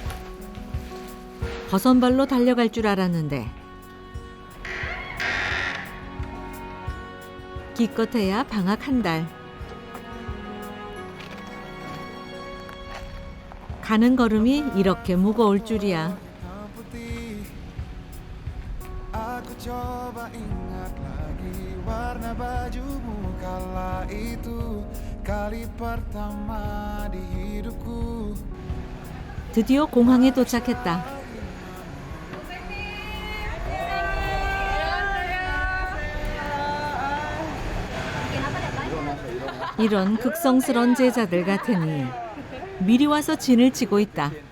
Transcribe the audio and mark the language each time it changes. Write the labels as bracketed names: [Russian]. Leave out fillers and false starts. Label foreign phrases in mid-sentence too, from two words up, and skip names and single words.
[Korean] 버선발로 달려갈 줄 알았는데 기껏해야 방학 한 달. 가는 걸음이 이렇게 무거울 줄이야. [Indonesian] Aku coba ingat lagi warna bajumu kala itu kali pertama di hidupku. [Korean] 드디어 공항에 도착했다. 이런 극성스런 제자들 같으니 미리 와서 진을 치고 있다.